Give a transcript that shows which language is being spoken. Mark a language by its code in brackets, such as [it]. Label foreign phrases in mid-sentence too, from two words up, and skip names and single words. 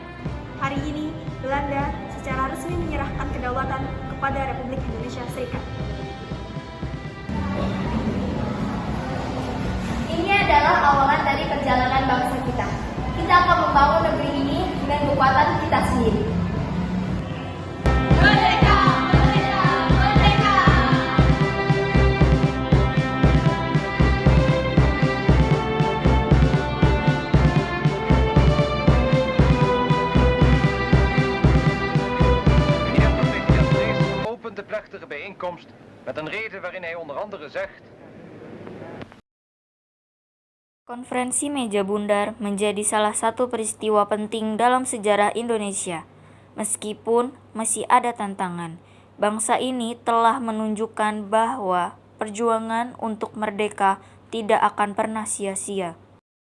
[id] Hari ini, Belanda secara resmi menyerahkan kedaulatan kepada Republik Indonesia Serikat. Ini adalah awalan dari perjalanan bangsa kita. Kita akan membangun negeri ini dengan kekuatan kita sendiri. Merdeka! Merdeka! Merdeka! [nl] Meneer Provincias Drees opent de plechtige bijeenkomst met een reden waarin hij onder andere zegt: [id] Konferensi Meja Bundar menjadi salah satu peristiwa penting dalam sejarah Indonesia. Meskipun masih ada tantangan, bangsa ini telah menunjukkan bahwa perjuangan untuk merdeka tidak akan pernah sia-sia.